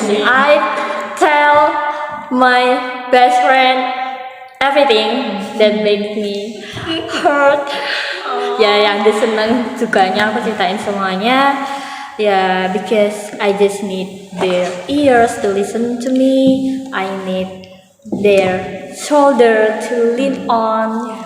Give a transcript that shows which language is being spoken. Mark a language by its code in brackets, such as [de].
[en] I tell my best friend everything that makes me hurt. [id] Ya, yang dia seneng sukanya aku ceritain semuanya. [en] Ya, because I just need their ears to listen to me. I need their shoulder to lean on.